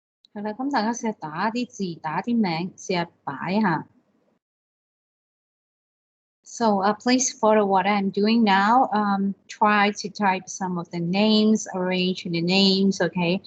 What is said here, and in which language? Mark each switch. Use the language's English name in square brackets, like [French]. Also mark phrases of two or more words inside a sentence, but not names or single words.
[Cantonese] 係啦，咁大家試下打啲字，打啲名，試下擺下。 [English] So please follow what I'm doing now. Try to type some of the names, arrange the names, okay?